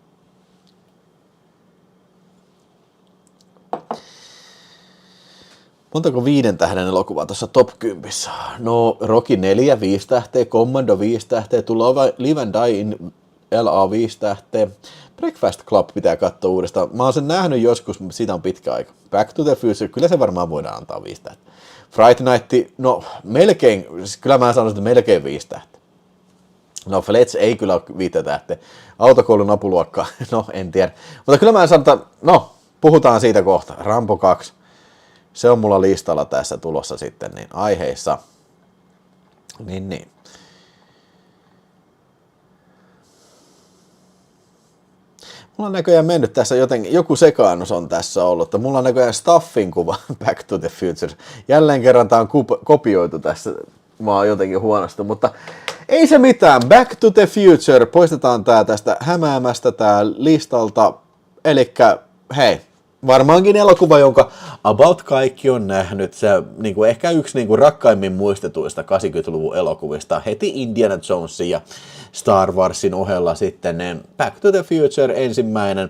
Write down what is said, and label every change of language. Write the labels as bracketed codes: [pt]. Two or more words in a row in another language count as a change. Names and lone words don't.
[fi] Montako 5 tähden elokuvaa tuossa top 10? No, Rocky 4, 5 tähteä, Commando 5 tähteä, Live and Die in LA 5 tähteä, Breakfast Club pitää katsoa uudestaan. Mä oon sen nähnyt joskus, siitä on pitkä aika. Back to the Future, kyllä se varmaan voidaan antaa 5 tähteä. Fright Night, no melkein, kyllä mä sanoisin, että melkein 5 tähteä. No Fletch ei kyllä ole 5 tähteä. Autokoulun apuluokka, no en tiedä. Mutta kyllä mä sanon, että no, puhutaan siitä kohta. Rambo 2. Se on mulla listalla tässä tulossa sitten niin aiheissa. Niin. Mulla on näköjään mennyt tässä jotenkin, joku sekaannus on tässä ollut, että mulla on näköjään Staffin kuva Back to the Future. Jälleen kerran tää on kopioitu tässä, mä oon jotenkin huonostunut, mutta ei se mitään. Back to the Future, poistetaan tää tästä hämäämästä tää listalta, elikkä hei. Varmaankin elokuva, jonka about kaikki on nähnyt. Se niin ehkä yksi niin rakkaimmin muistetuista 80-luvun elokuvista heti Indiana Jonesin ja Star Warsin ohella sitten Back to the Future ensimmäinen.